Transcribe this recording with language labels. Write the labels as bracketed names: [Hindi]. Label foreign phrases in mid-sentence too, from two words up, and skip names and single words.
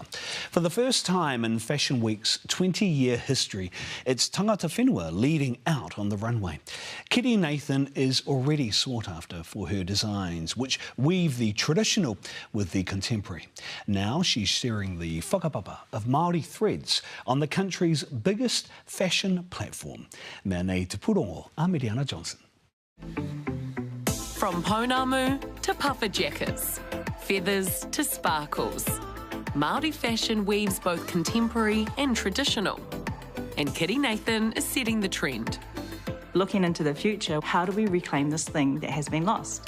[English] For the first time in Fashion Week's 20-year history, it's [Māori] tangata whenua [English] leading out on the runway. Kitty Nathan is already sought after for her designs, which weave the traditional with the contemporary. Now she's sharing the whakapapa of Māori threads on the country's biggest fashion platform. [Māori] Mea nei te purongo, Amiriana Johnson. [English] From pounamu to puffer jackets, feathers to sparkles, Māori fashion weaves both contemporary and traditional. And Kitty Nathan is setting the trend. Looking into the future, how do we reclaim this thing that has been lost?